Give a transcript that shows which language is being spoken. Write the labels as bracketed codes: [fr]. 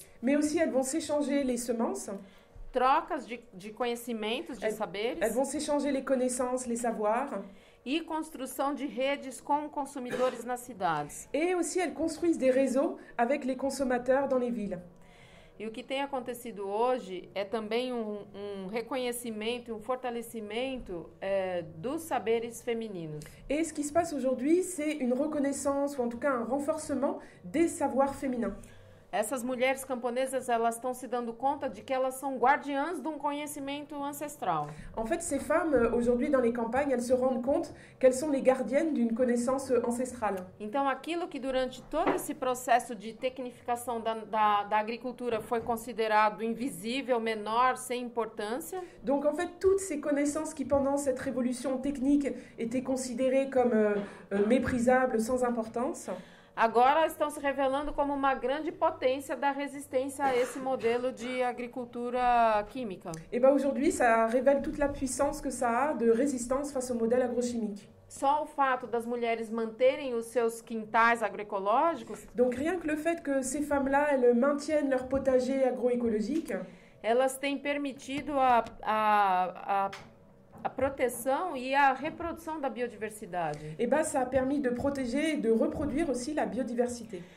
[fr] mais aussi elles vont s'échanger les semences. [pt] Trocas de conhecimentos, de saberes. [fr] Elles vont s'échanger les connaissances, les savoirs. [pt] E construção de redes com consumidores nas cidades. [fr] Et aussi, elles construisent des réseaux avec les consommateurs dans les villes. [pt] E o que tem acontecido hoje é também um reconhecimento, um fortalecimento dos saberes femininos. [fr] Et ce qui se passe aujourd'hui, c'est une reconnaissance, ou en tout cas un renforcement des savoirs féminins. [pt] Essas mulheres camponesas, elas estão se dando conta de que elas são guardiãs de um conhecimento ancestral. [fr] En fait, ces femmes, aujourd'hui dans les campagnes, elles se rendent compte qu'elles sont les gardiennes d'une connaissance ancestrale. [pt] Então, aquilo que durante todo esse processo de tecnificação da agricultura foi considerado invisível, menor, sem importância, [fr] Donc en fait, toutes ces connaissances qui pendant cette révolution technique étaient considérées comme méprisables, sans importance, [pt] agora estão se revelando como uma grande potência da resistência a esse modelo de agricultura química. [fr] et ben aujourd'hui, ça révèle toute la puissance que ça a de résistance face au modèle agrochimique. [pt] Só o fato das mulheres manterem os seus quintais agroecológicos, [fr] Donc rien que le fait que ces femmes-là, elles maintiennent leur potager agroécologique, [pt] elas têm permitido a proteção e a reprodução da biodiversidade. [fr] et ben ça a permis de protéger et de reproduire aussi la biodiversité.